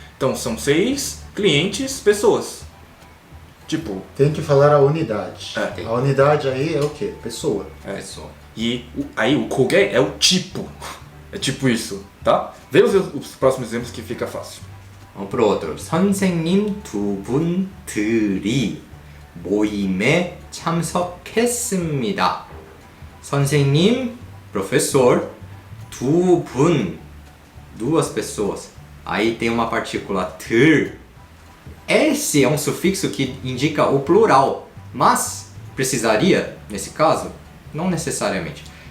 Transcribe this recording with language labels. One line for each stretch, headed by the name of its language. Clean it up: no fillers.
Portuguese: Então, são 6 clientes, pessoas. Tipo, Tem que falar a unidade. É. A unidade aí é o quê? Pessoa. Pessoa. e aí o 고객 é o tipo. É tipo isso, tá? Vê os próximos exemplos que fica fácil. Vamos pro outro.
Korean: 선생님 두 분들이 모임에 참석했습니다.
Portuguese: 선생님, professor, 두 분, duas pessoas. Aí tem uma partícula 들. Esse é um sufixo que indica o plural, mas precisaria, nesse caso, não necessariamente.